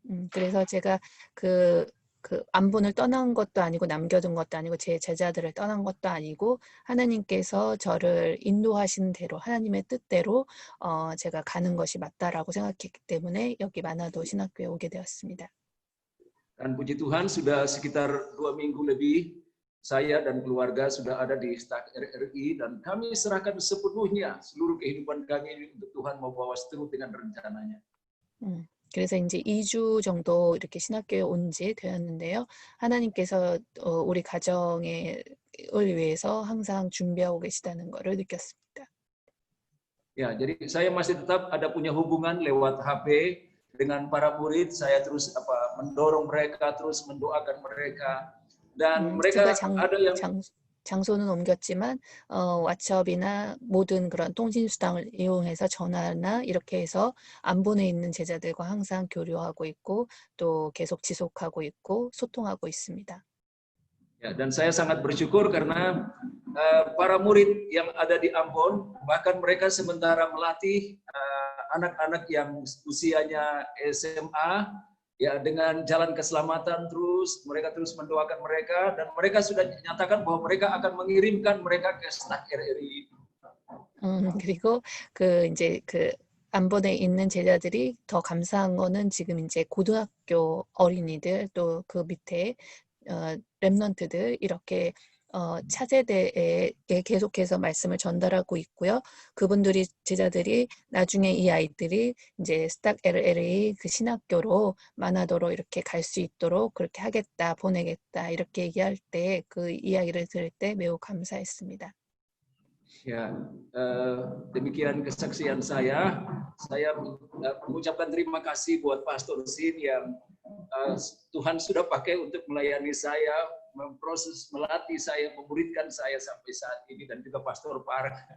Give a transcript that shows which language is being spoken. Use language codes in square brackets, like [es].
[ko] 그래서 제가 그 안본을 떠난 것도 아니고 남겨둔 것도 아니고 제 제자들을 떠난 것도 아니고 하나님께서 저를 인도하시는 대로 하나님의 뜻대로 제가 가는 것이 맞다라고 생각했기 때문에 여기 마나도 신학교에 오게 되었습니다. [id] Dan puji Tuhan sudah sekitar 2 minggu lebih saya dan keluarga sudah ada di STAK RRI dan kami serahkan sepenuhnya seluruh kehidupan kami ini untuk Tuhan mau bawa seterus dengan rencananya. [ko] 그래서 이제 2주 정도 이렇게 신학교에 온 지 되었는데요. 하나님께서 우리 가정을 위해서 항상 준비하고 계시다는 것을 느꼈습니다. [id] Ya, jadi saya masih tetap ada punya hubungan lewat HP dengan para murid. Saya terus mendorong mereka, terus mendoakan mereka. Dan mereka [ko] 제가 [id] ada yang [ko] 장소는 옮겼지만 왓츠업이나 모든 그런 통신 수단을 이용해서 전화나 이렇게 해서 안본에 있는 제자들과 항상 교류하고 있고 또 계속 지속하고 있고 소통하고 있습니다. [id] ya, dan saya sangat bersyukur karena para murid yang ada di Ambon, bahkan mereka sementara melatih anak-anak yang usianya SMA, ya dengan jalan keselamatan terus, mereka terus mendoakan mereka, dan mereka sudah menyatakan bahwa mereka akan mengirimkan mereka ke STAK RRI. [ko] 그리고 이제 안본에 있는 제자들이 더 감사한 거는 지금 이제 고등학교 어린이들 또 그 밑에 렘넌트들 이렇게 차세대에 계속해서 말씀을 전달하고 있고요. 그분들이 제자들이 나중에 이 아이들이 이제 스탁 LLA 그 신학교로 마나도로 이렇게 갈 수 있도록 그렇게 하겠다, 보내겠다 이렇게 얘기할 때 그 이야기를 들을 때 매우 감사했습니다. [id] Ya, demikian kesaksian saya. Saya mengucapkan terima kasih buat Pastor Sin yang Tuhan sudah pakai untuk melayani saya, memproses, melatih saya, memuridkan saya sampai saat ini, dan juga Pastor Par.